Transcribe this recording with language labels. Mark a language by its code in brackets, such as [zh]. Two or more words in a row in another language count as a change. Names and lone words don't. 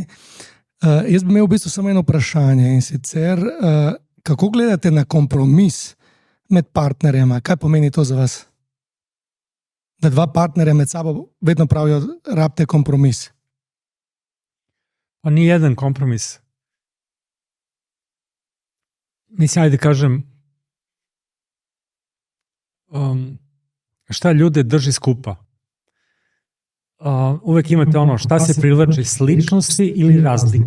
[sl] Jaz bi imel v bistvu samo eno vprašanje, in sicer, kako gledate na kompromis med partnerjema? Kaj pomeni to za vas? Da dva partnerja med sabo vedno pravijo, rabite kompromis. [sr] Pa ni jedan kompromis. Mislim, ajde kažem, šta ljude drži skupa. Uvek imate ono šta se privlači, sličnosti ili razlike.